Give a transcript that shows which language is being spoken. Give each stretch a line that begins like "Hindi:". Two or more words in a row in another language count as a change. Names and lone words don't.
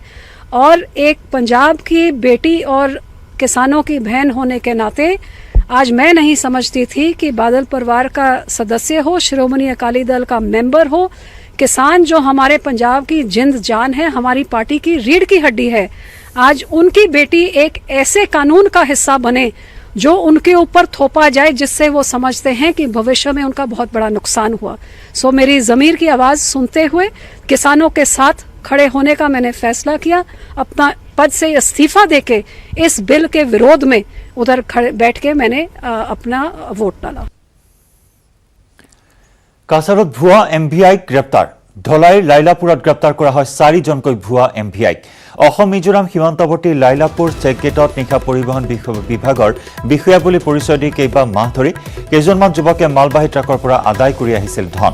Hindi: और एक पंजाब की बेटी और किसानों की बहन होने के नाते आज मैं नहीं समझती थी कि बादल परिवार का सदस्य हो, श्रोमणी अकाली दल का मेंबर हो, किसान जो हमारे पंजाब की जिंद जान है, हमारी पार्टी की रीढ़ की हड्डी है, आज उनकी बेटी एक ऐसे कानून का हिस्सा बने जो उनके ऊपर थोपा जाए जिससे वो समझते हैं कि भविष्य में उनका बहुत बड़ा नुकसान हुआ। सो मेरी ज़मीर की आवाज़ सुनते हुए किसानों के साथ खड़े होने का मैंने फैसला किया। अपना पद से इस्तीफा देके इस बिल के विरोध में उधर खड़े बैठ के मैंने अपना वोट डाला।
Assamese: কাছাৰত ভুৱা MVI গ্ৰেপ্তাৰ। ধলাইৰ লাইলাপুৰত গ্ৰেপ্তাৰ কৰা হয় 4জনকৈ ভুৱা MVI। অসম মিজোৰাম সীমান্তৱৰ্তী লাইলাপুৰ চেকগেটত নিশা পৰিবহণ বিভাগৰ বিষয়া বুলি পৰিচয় দি কেইবা মাহ ধৰি কেইজনমান যুৱকে মালবাহী ট্ৰাকৰ পৰা আদায় কৰি আহিছিল ধন।